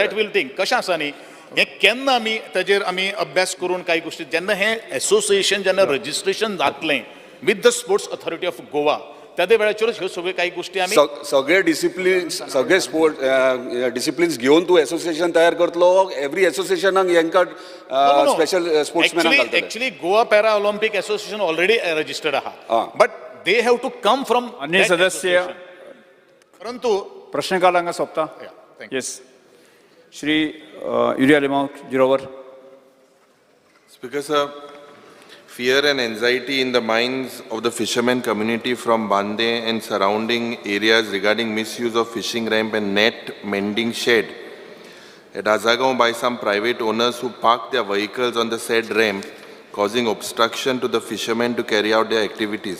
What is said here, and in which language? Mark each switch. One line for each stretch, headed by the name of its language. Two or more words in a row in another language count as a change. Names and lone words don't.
English: that will think
Konkani: कशें आसा न्ही हे केन्ना आमी अभ्यास करून काही गोष्टी जेन्ना हे एसोसिएशन जेन्ना रजिस्ट्रेशन जातलें
English: with the Sports Authority of Goa
Konkani: त्या वेळाचेरच ह्यो सगळ्यो काही गोष्टी आमी सगळे सगळे
English: sport disciplines
Konkani: घेवन तूं एसोसिएशन तयार करतलो एव्हरी एसोसिएशनाक हेंकां स्पेशल स्पोर्ट्समॅनाक एक्चुअली गोवा पॅरा ऑलिम्पिक एसोसिएशन
English: already registered
Konkani: आहा
English: but they have to come from
Konkani: अन्य सदस्य परंतु प्रश्नकाल हांगा सोंपता येस श्री युरिया लिमांव जिरोवर
English: Speaker sir, fear and anxiety in the minds of the fishermen community from Bande and surrounding areas regarding misuse of fishing ramp and net mending shed at Azagaon by some private owners who park their vehicles on the said ramp, causing obstruction to the fishermen to carry out their activities.